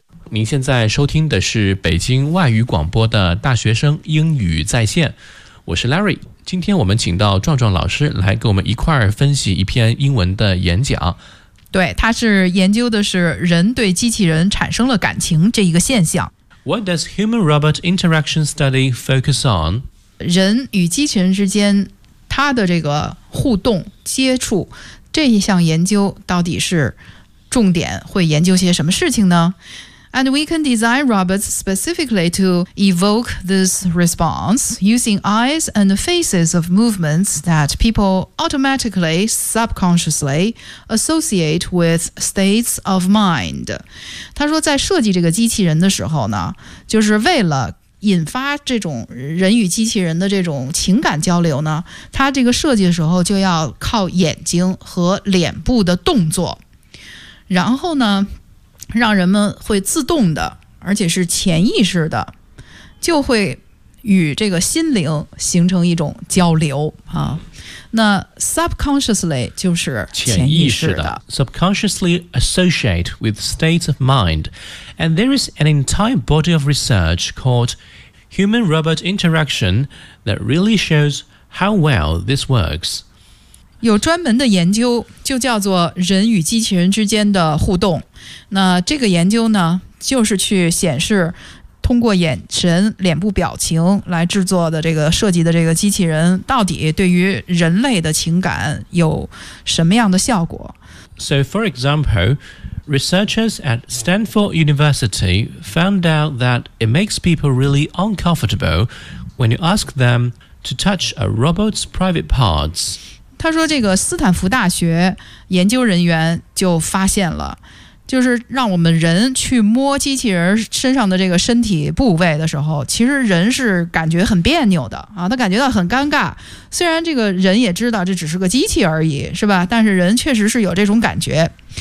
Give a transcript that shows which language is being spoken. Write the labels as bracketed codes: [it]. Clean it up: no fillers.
[zh] 您现在收听的是北京外语广播的大学生英语在线，我是 Larry。今天我们请到壮壮老师来跟我们一块儿分析一篇英文的演讲。对，他是研究的是人对机器人产生了感情这一个现象。 [en] What does human-robot interaction study focus on? [zh] 人与机器人之间他的这个互动接触这一项研究到底是重点会研究些什么事情呢？ [en] And we can design robots specifically to evoke this response using eyes and faces of movements that people automatically, subconsciously associate with states of mind. [zh] 他说在设计这个机器人的时候呢，就是为了引发这种人与机器人的这种情感交流呢，它这个设计的时候就要靠眼睛和脸部的动作，然后呢，让人们会自动的，而且是潜意识的，就会与这个心灵形成一种交流啊。那 subconsciously 就是潜意识的 [en] subconsciously associate with states of mind, and there is an entire body of research called human-robot interaction that really shows how well this works. [zh] 有专门的研究就叫做人与机器人之间的互动。那这个研究呢，就是去显示通过眼神、脸部表情来制作的这个设计的这个机器人，到底对于人类的情感有什么样的效果 [en] ？So, for example, researchers at Stanford University found out that it makes people really uncomfortable when you ask them to touch a robot's private parts. [zh] 他说，这个斯坦福大学研究人员就发现了。就是让我们人去摸机器人身上的这个身体部位的时候，其实人是感觉很别扭的啊，他感觉到很尴尬。虽然这个人也知道这只是个机器而已，是吧？但是人确实是有这种感觉。